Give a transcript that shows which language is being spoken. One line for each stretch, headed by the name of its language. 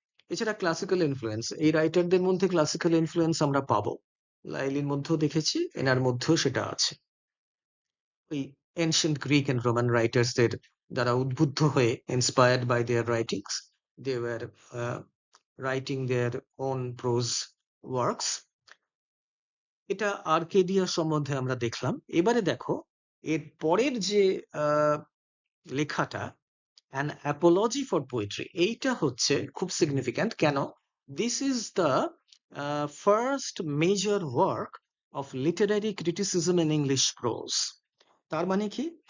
Bangla: এছাড়া classical influence, এই রাইটারদের মধ্যে ক্লাসিক্যাল ইনফ্লুয়েন্স আমরা পাবো। লাইলির মধ্যেও দেখেছি, এনার মধ্যেও সেটা আছে। ওই এনশিয়েন্ট গ্রিক এন্ড রোমান রাইটার্সদের দ্বারা উদ্বুদ্ধ হয়ে,
English: Inspired by their writings, they were writing their own prose works.
Bangla: এটা আর্কেডিয়া সম্বন্ধে আমরা দেখলাম। এবারে দেখো এর পরের যে লেখাটা অ্যান অ্যাপোলজি ফর পোয়েট্রি, এইটা হচ্ছে খুব সিগনিফিক্যান্ট। কেন?
English: This is the first major work of literary criticism in English prose.
Bangla: তার মানে কি?